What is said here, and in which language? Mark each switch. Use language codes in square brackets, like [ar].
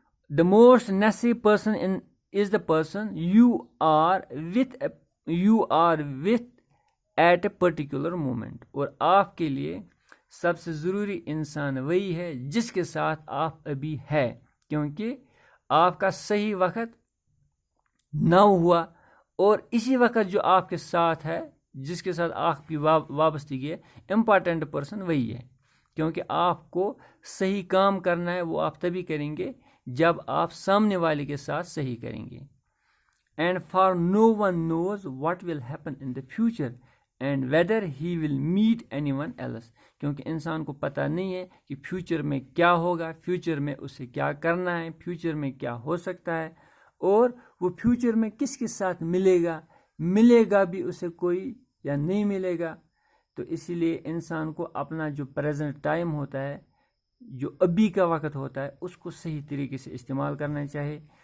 [en] The most necessary person is the person you are with at a particular moment. [ur] اور آپ کے لیے سب سے ضروری انسان وہی ہے جس کے ساتھ آپ ابھی ہے، کیونکہ آپ کا صحیح وقت نہ ہوا، اور اسی وقت جو آپ کے ساتھ ہے، جس کے ساتھ آپ کی وابستگی ہے، امپورٹنٹ پرسن وہی ہے. کیونکہ آپ کو صحیح کام کرنا ہے، وہ آپ تبھی کریں گے جب آپ سامنے والے کے ساتھ صحیح کریں گے. [en] And for no one knows what will happen in the future and whether he will meet anyone else. [ur] کیونکہ انسان کو پتہ نہیں ہے کہ فیوچر میں کیا ہوگا، فیوچر میں اسے کیا کرنا ہے، فیوچر میں کیا ہو سکتا ہے، اور وہ فیوچر میں کس کے ساتھ ملے گا بھی اسے کوئی یا نہیں ملے گا. تو اسی لیے انسان کو اپنا جو پریزنٹ ٹائم ہوتا ہے، جو ابھی کا وقت ہوتا ہے، اس کو صحیح طریقے سے استعمال کرنا چاہیے.